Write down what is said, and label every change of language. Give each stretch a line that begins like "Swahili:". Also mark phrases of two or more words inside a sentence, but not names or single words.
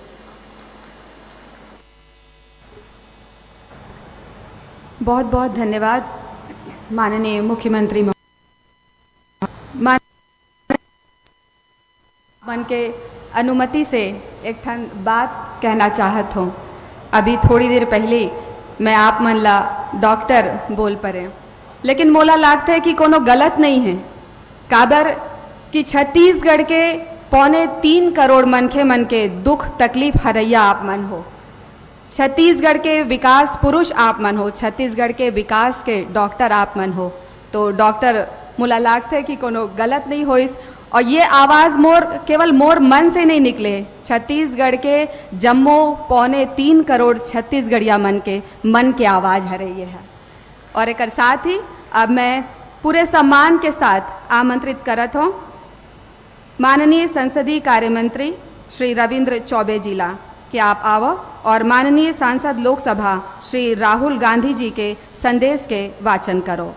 Chhattisgarhi: बहुत बहुत धन्यवाद माननीय मुख्यमंत्री मन के अनुमति से एक ठन बात कहना चाहत हूँ अभी थोड़ी देर पहले मैं आप मन ला डॉक्टर बोल परे, लेकिन मोला लागता है कि कोनो गलत नहीं है। काबर कि छत्तीसगढ़ के 3.25 करोड़ मनखे मन के दुख तकलीफ हरैया आप मन हो, छत्तीसगढ़ के विकास पुरुष आप मन हो, छत्तीसगढ़ के विकास के डॉक्टर आप मन हो। तो डॉक्टर मोला लागता है कि कोनो गलत नहीं हो इस, और ये आवाज़ केवल मोर मन से नहीं निकले, छत्तीसगढ़ के जम्मो 3.25 करोड़ छत्तीसगढ़िया मन के आवाज़ है रही है। और एक साथ ही अब मैं पूरे सम्मान के साथ आमंत्रित करत हूँ माननीय संसदीय कार्य मंत्री श्री रविंद्र चौबे जी ला कि आप आवो और माननीय सांसद लोकसभा श्री राहुल गांधी जी के संदेश के वाचन करो।